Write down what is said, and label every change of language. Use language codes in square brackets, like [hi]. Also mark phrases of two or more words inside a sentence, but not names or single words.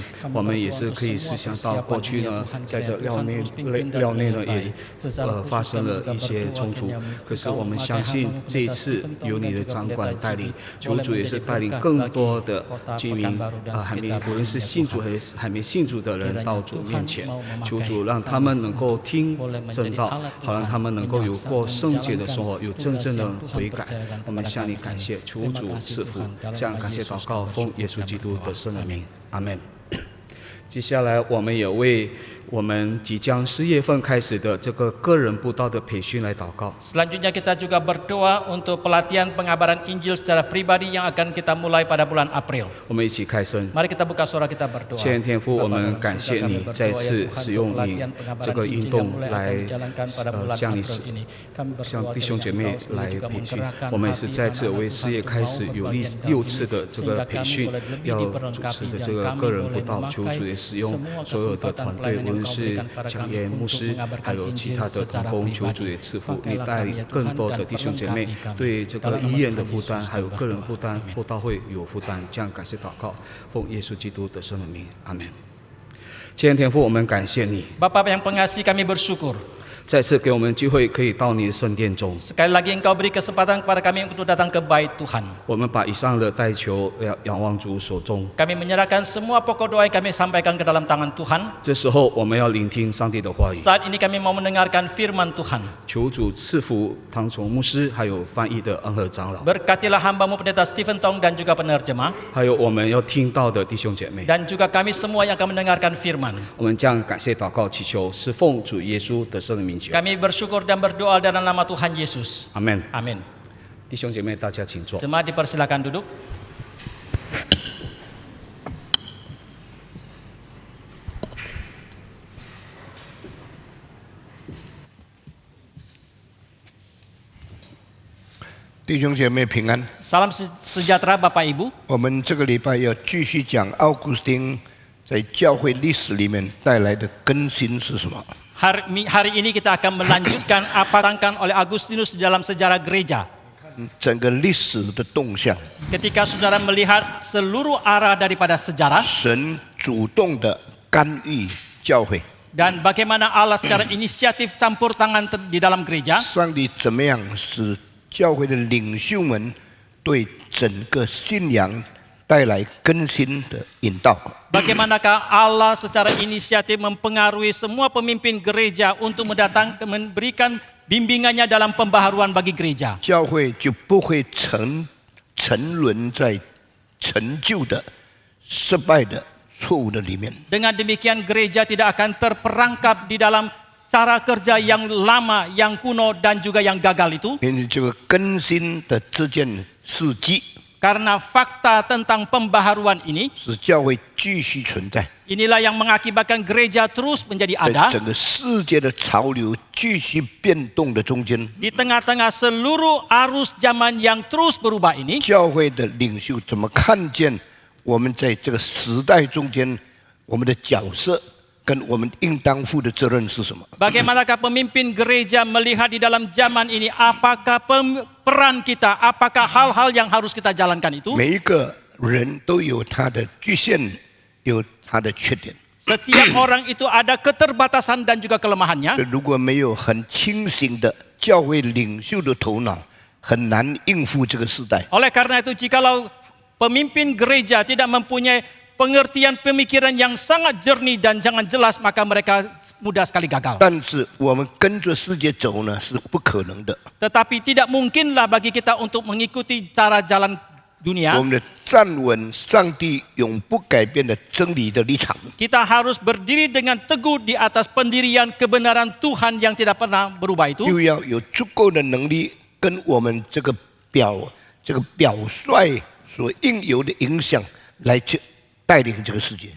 [zh] 我们也是可以思想到过去呢，在这廖内呢也发生了一些冲突，可是我们相信这一次由你的掌管带领，求主也是带领更多的居民还没无论是信主还是还没信主的人到主面前，求主让他们能够听真道，好让他们能够有过圣洁的生活，有真正的悔改。我们向你感谢，求主赐福，这样感谢祷告，奉耶稣基督的圣名，阿门。接下来，我们也为我们即将4月份开始的这个个人布道的培训来祷告。 [id] Selanjutnya kita juga berdoa untuk pelatihan pengabaran Injil secara pribadi yang akan kita mulai pada bulan April. [zh] 我们一起开声。 [id] Mari kita buka suara, kita berdoa. [zh] 谢天父，我们感谢你再次使用你这个运动来向弟兄姐妹来培训。我们也是再次为4月开始有6次的这个培训，要主持的这个个人布道，求主也使用所有的团队，无论是讲员、牧师，还有其他的同工，求主也赐福，你带领更多的弟兄姐妹对这个医院的负担，还有个人负担、布道会有负担，这样感谢祷告，奉耶稣基督的圣名，阿门。亲爱的天父，我们感谢你， [id] Bapa yang pengasih, kami bersyukur. [zh] 再次给我们机会可以到你的圣殿中。 [id] Sekali lagi Engkau beri kesempatan kepada kami untuk datang ke bait Tuhan. [zh] 我们把以上的代求仰望主手中。 [id] Kami menyerahkan semua pokok doa yang kami sampaikan ke dalam tangan Tuhan. [zh] 这时候我们要聆听上帝的话语， [id] Saat ini kami mau mendengarkan firman Tuhan. [zh] 求主赐福唐崇牧师，还有翻译的恩和长老， [id] Berkatilah hamba-Mu Pendeta Stephen Tong dan juga penerjemah. [zh] 还有我们要听到的弟兄姐妹。 [id] Dan juga kami semua yang akan mendengarkan firman. [zh] 我们将感谢祷告祈求，是奉主耶稣的圣名求。 [id] Kami bersyukur dan berdoa dalam nama Tuhan Yesus. [zh] 阿门。 [id] Amin. [zh] 弟兄姐妹，大家请坐。 [id] Jemaat dipersilakan duduk. [zh] 弟兄姐妹平安。 [id] Salam sejahtera Bapak Ibu. [zh] 我们这个礼拜要继续讲奥古斯丁在教会历史里面带来的更新是什么？ [id] Hari ini kita akan melanjutkan apa yang dilakukan oleh Agustinus dalam sejarah gereja. [zh] 整个历史的动向， [id] Ketika saudara melihat seluruh arah daripada sejarah [zh] 神主动的干预教会， [id] dan bagaimana Allah secara inisiatif campur tangan di dalam gereja, [zh] 上帝怎么样使教会的领袖们对整个信仰带来更新的引导。 [id] bagaimanakah Allah secara inisiatif mempengaruhi semua pemimpin gereja untuk memberikan bimbingannya dalam pembaharuan bagi gereja. [zh] 教会就不会沉沦在陈旧的、失败的、错误的里面。 [id] Dengan demikian gereja tidak akan terperangkap di dalam cara kerja yang lama, yang kuno dan juga yang gagal itu. [zh] 因为这个更新的这件事迹， [id] Karena fakta tentang pembaharuan ini, [zh] 使教会继续存在， [id] inilah yang mengakibatkan gereja terus menjadi [zh] 在 [id] ada [zh] 整个世界的潮流继续变动的中间， [id] di tengah-tengah seluruh arus zaman yang terus berubah ini. [zh] 教会的领袖怎么看见我们在这个时代中间我们的角色跟我们应当负的责任是什么？ [id] Bagaimanakah pemimpin gereja melihat di dalam zaman ini, apakah peran kita, apakah hal-hal yang harus kita jalankan itu? [zh] 每一个人都有他的局限，有他的缺点。 [id] Setiap orang itu ada keterbatasan dan juga kelemahannya. [zh] 如果没有很清醒的教会领袖的头脑，很难应付这个时代。 [id] Oleh karena itu, jikalau pemimpin gereja tidak mempunyai pengertian pemikiran yang sangat jernih dan jangan jelas, maka mereka mudah sekali gagal. [zh] 但是我们跟着世界走呢，是不可能的。 [id] Tetapi tidak mungkinlah bagi kita untuk mengikuti cara jalan dunia. [zh] 我们的站稳上帝永不改变的真理的立场， [id] Kita harus berdiri dengan teguh di atas pendirian kebenaran Tuhan yang tidak pernah berubah itu. [zh] 又要有足够的能力跟我们这个表率所应有的影响来带领这个世界。